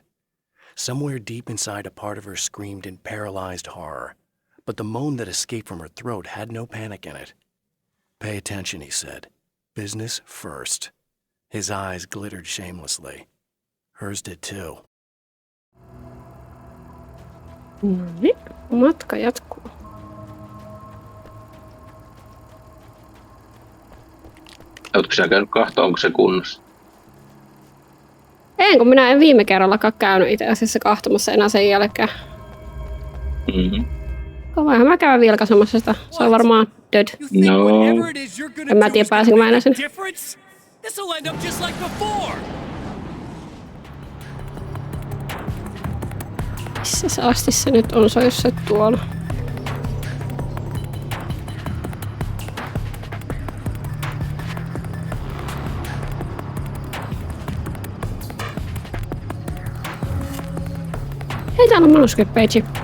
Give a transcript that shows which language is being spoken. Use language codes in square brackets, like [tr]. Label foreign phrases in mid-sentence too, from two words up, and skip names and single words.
[en] Somewhere deep inside, a part of her screamed in paralyzed horror, but the moan that escaped from her throat had no panic in it. "Pay attention," he said. "Business first." His eyes glittered shamelessly. Hers did too. [fi] Noniin, matka jatkuu. Oletko sä käynyt kahta, onko se kunnossa? En, kun minä en viime kerrallakaan käynyt itse asiassa kahtomassa enää sen jälkeen. Mm-hmm. Voinhan mä käydä vilkaisemassa sitä. Se on varmaan Död. [en] You think [fi] No. [en] whatever it is you're gonna [fi] En mä [en] do [fi] tiedä, [en] is gonna [fi] pääsinkö mä [en] make [fi] enää [en] a [fi] sinne. [en] difference? This'll end up just like before. [fi] Missä se asti se nyt on? Se on jossain tuolla. Hei, täällä on [en] manuscript page.